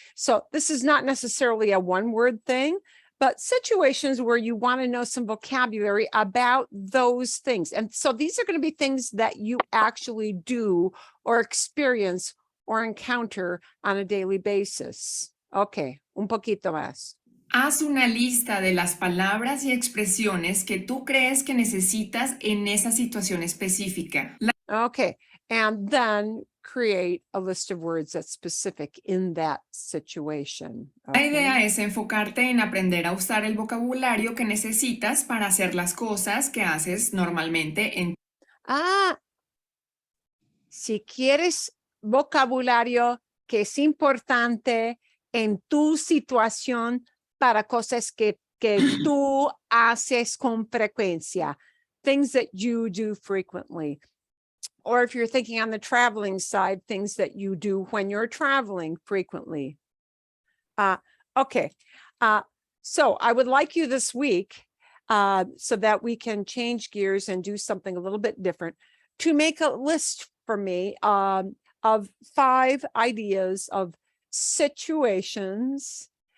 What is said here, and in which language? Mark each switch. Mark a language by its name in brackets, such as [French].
[English] So this is not necessarily a one-word thing, but situations where you want to know some vocabulary about those things. And so these are going to be things that you actually do or experience or encounter on a daily basis. [Spanish] Okay, un poquito más. Haz una lista de las palabras y expresiones que tú crees que necesitas en esa situación específica. [English] Okay, and then create a list of words that's specific in that situation. [Spanish] La idea es enfocarte en aprender a usar el vocabulario que necesitas para hacer las cosas que haces normalmente en. Si quieres vocabulario que es importante en tu situación para cosas que tú haces con frecuencia, [English] things that you do frequently. Or if you're thinking on the traveling side, things that you do when you're traveling frequently. Okay. So I would like you this week, so that we can change gears and do something a little bit different, to make a list for me of 5 ideas of situations